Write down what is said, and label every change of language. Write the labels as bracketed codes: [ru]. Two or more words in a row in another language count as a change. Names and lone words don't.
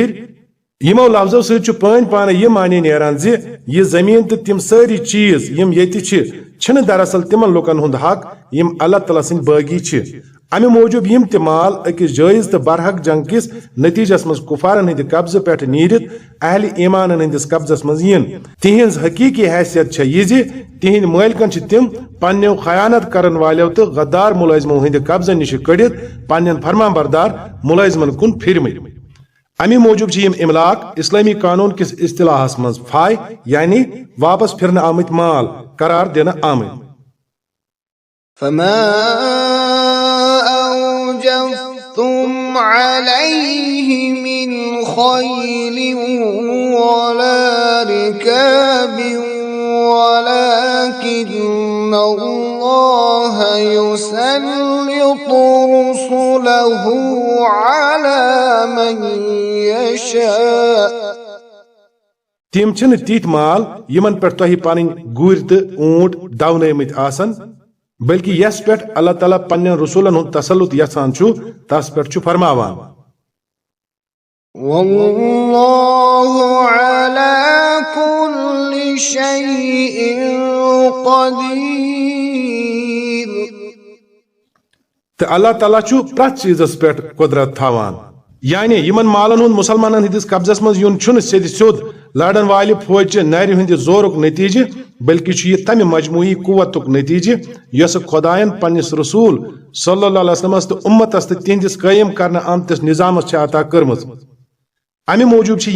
[ks] यमो लफ्जों सत पान पान यह मानी नेरान यह जमीन तो तिम सारी चीज यम ये दरअसल तिमन लुकन हुंद हक यम अल्लाह ताला सिंद बागी अमे मूजूब यम ते माल अकिस जायज तो बरहक जंग किस नतीजस मज कुफारन हंद कब्ज पे नीरित अहल ईमान हंदिस कब्जस मज इन. तिहंज हकीकी हैसियत यह तिहंद मालिकन तिम पन्नो खयानत करन वालों तो गद्दार मुलाजिमों हंद कब्जन निश कड़ित पन्न फरमान बरदार मुलाजिमन कुन फिरमत. अमे मूजूब यम इमलाक इस्लामी कानून किस इस्तिलाहस मज फाय यानी वापस फिरन आमत माल करार दिन आमत. [ar] أوجفتم عليه من خيل ولا ركاب ولكن الله يسلط رسله على من يشاء. [ks] तिम तीत माल यमन पे तुहि पन गुर तो ऊंट दवनमत आसन बल्कि यस पे अल्लाह ताला पन्न रसूलन हुंद तसल्लुत यसान तस पे फरमावान. [ar] والله على كل شيء قدير. [ks] तो अल्लाह ताला छु प्रत चीजस पे कुदरत थावान यानी यमन मालन हुंद मुसलमानन हिंदिस कब्जस मज यून छुन सिद सिद लड़न वाले फौज नर हंद जोरुक नतीजे बल्कि छु यह तम मजमूई कुव्वतुक नतीजे यस खुदायन पन्निस रसूल [ar] صلى الله عليه وسلم [ks] तो उम्मतस तो तिहंदिस कायम करना आमतिस निजामस छ अता करमज अमे मूजूब छ